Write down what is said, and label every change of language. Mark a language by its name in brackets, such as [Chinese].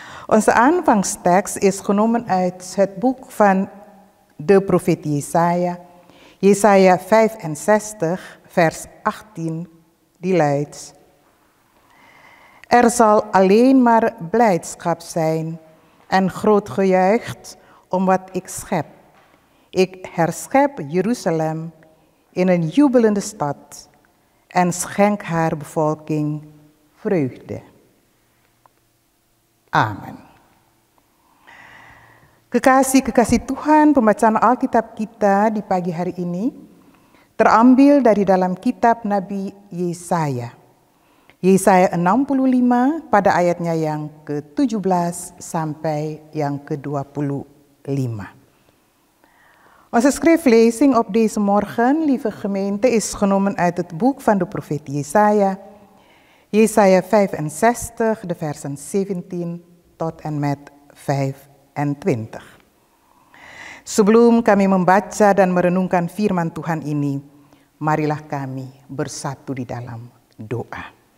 [Dutch] Onze aanvangstekst is genomen uit het boek van de profeet Jesaja, Jesaja 65 vers 18, die luidt: "Er zal alleen maar blijdschap zijn en groot gejuich om wat ik schep. Ik herschep Jeruzalem in een jubelende stad en schenk haar bevolking vreugde." Amen. [Indonesian] Kekasih-kekasih Tuhan, pembacaan Alkitab kita di pagi hari ini terambil dari dalam kitab Nabi Yesaya. Yesaya 65 pada ayatnya yang ke-17 sampai yang ke-25. [Dutch] Onze schriftlezing op deze morgen, lieve gemeente, is genomen uit het boek van de profeet Jesaja, Jesaja 65, de versen 17 tot en met 25. [Indonesian] Sebelum kami membaca dan merenungkan firman Tuhan ini, marilah kami bersatu di dalam doa.